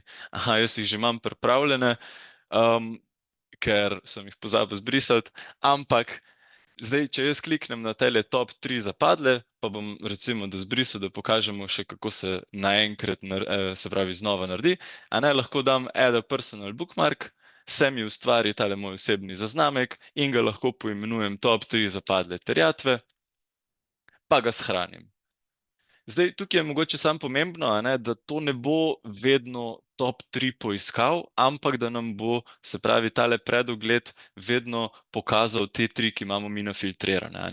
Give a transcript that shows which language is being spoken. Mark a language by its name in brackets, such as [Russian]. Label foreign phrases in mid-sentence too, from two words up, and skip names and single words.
[Slovenian] Jaz jih že imam pripravljene, ker sem jih pozabil zbrisati, ampak zdaj, če jaz kliknem na tele top 3 zapadle, pa bom recimo, da zbrisal, da pokažemo še, kako se naenkrat, se pravi, znova naredi, lahko dam [English] Add a personal bookmark, [Slovenian] se mi ustvari tale moj osebni zaznamek in ga lahko poimenujem top 3 zapadle terjatve, pa ga shranim. Zdaj, tukaj je mogoče samo pomembno, da to ne bo vedno top 3 poiskal, ampak da nam bo, se pravi, tale predogled vedno pokazal te 3, ki imamo mi nafiltrirane.